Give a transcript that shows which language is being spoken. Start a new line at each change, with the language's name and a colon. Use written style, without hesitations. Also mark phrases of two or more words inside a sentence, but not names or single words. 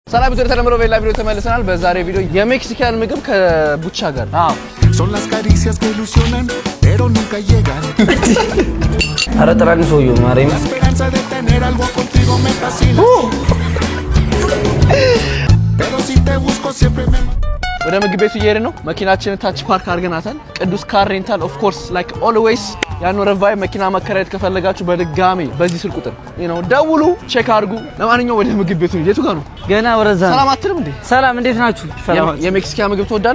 Amharic: ሰላም ቪዲዮ ተለምሮ በሌላ ቪዲዮ ተመልሰናል። በዛሬ ቪዲዮ የሜክሲካን ምግብ ከቡቻ ጋር
Spanish: Son las caricias que ilusionan, pero nunca llegan. Ahora traen suyo, Marín. La esperanza de tener algo contigo me fascina. Pero si te busco siempre me
Amharic: ወደ ምግብ ቤቱ እየሄድን ነው። መኪናችንን ታች ፓርክ አድርገናታል። ቅዱስ
English: car rental of course like always
Amharic: ያኖረ ቫይ መኪና መከራየት ከፈለጋችሁ በድጋሚ በዚህ ስልክ ቁጥር ደውሉ፣ ቼክ አድርጉ። ለማንኛውም ወደ ምግብ ቤቱ የቱ ጋር ነው? ገና ወረዛ ነው። ሰላም አትልም እንዴ? ሰላም እንዴት ናችሁ? የሜክሲካን ምግብ ትወዳለህ?